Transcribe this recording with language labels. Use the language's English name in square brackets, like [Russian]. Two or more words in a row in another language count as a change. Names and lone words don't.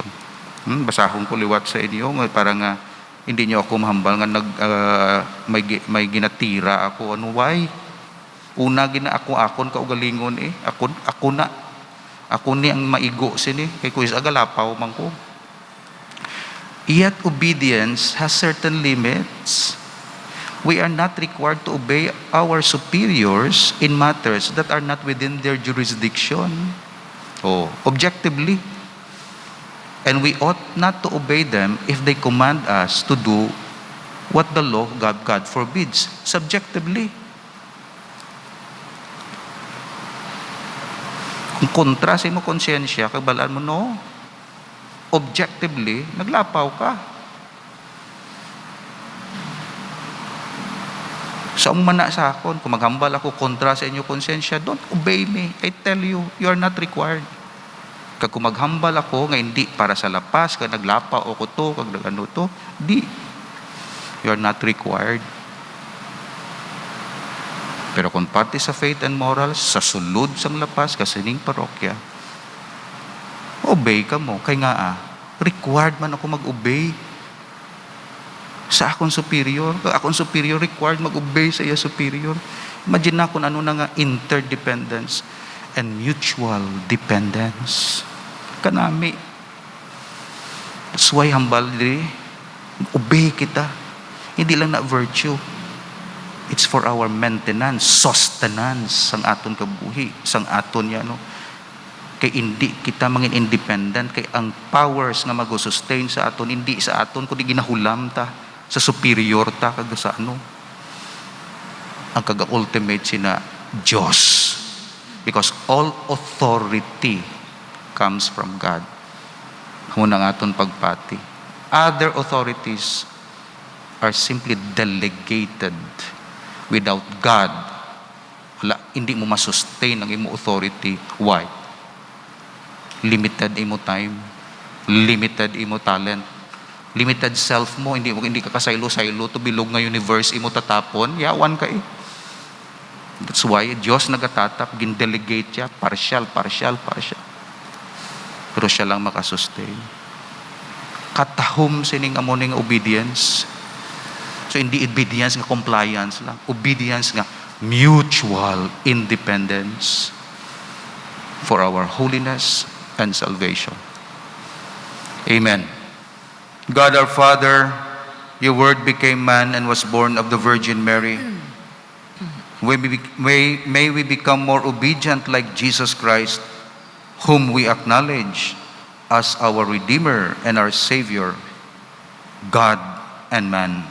[Hiligaynon] Basahon ko liwat sa inyo, para nga hindi nyo ako mahambal nga may ginatira ako. Ano, why? Una akon kaugalingon ako ni ang maigo sini kay kuis agalapaw man ko. [English] Yet obedience has certain limits. We are not required to obey our superiors in matters that are not within their jurisdiction. Objectively. And we ought not to obey them if they command us to do what the law of God forbids. Subjectively. [Hiligaynon] Kung kontra sa imo konsensya, kabalaan mo, no. Objectively, naglapaw ka. Sa umana sa akon, kung maghambal ako kontra sa inyo konsensya, [English] don't obey me. I tell you, you are not required. [Hiligaynon] Kag kung maghambal ako, nga hindi para sa lapas, kag naglapaw ako to, kag nagano to, di. [English] You are not required. [Hiligaynon] Pero kung parte sa [English] faith and morals, [Hiligaynon] sa sulod sang lapas, kasining parokya, obey ka mo. Kaya nga required man ako mag-obey sa akong superior. Akong superior required mag-obey sa iya superior. Imagine na kung ano na nga [English] interdependence and mutual dependence. [Hiligaynon] Kanami. [English] That's why [Hiligaynon] hambal diri. Obey kita. Hindi lang na virtue. [English] It's for our maintenance, sustenance [Hiligaynon] sang aton kabuhi, sang aton kay hindi kita mangin independent, kay ang powers nga mag-sustain sa aton hindi sa aton kundi ginahulam ta sa superior ta kag sa ang kaga-ultimate sina Diyos, [English] because all authority comes from God. [Hiligaynon] Muna ang aton pagpati. [English] Other authorities are simply delegated. Without God, [Hiligaynon] hindi mo masustain ang imo authority. Why? Limited imo time, limited imo talent, limited self mo, hindi ka kasaylo-saylo to bilog nga universe imo tatapon, yawan ka eh. That's why Diyos nagatatap, gin-delegate siya, partial. Pero siya lang makasustain. Katahom sining amoning obedience. So hindi obedience nga compliance lang. [English] Obedience nga mutual independence for our holiness and salvation. Amen. God our Father, your word became man and was born of the Virgin Mary. May we become more obedient like Jesus Christ, whom we acknowledge as our Redeemer and our Savior, God and man.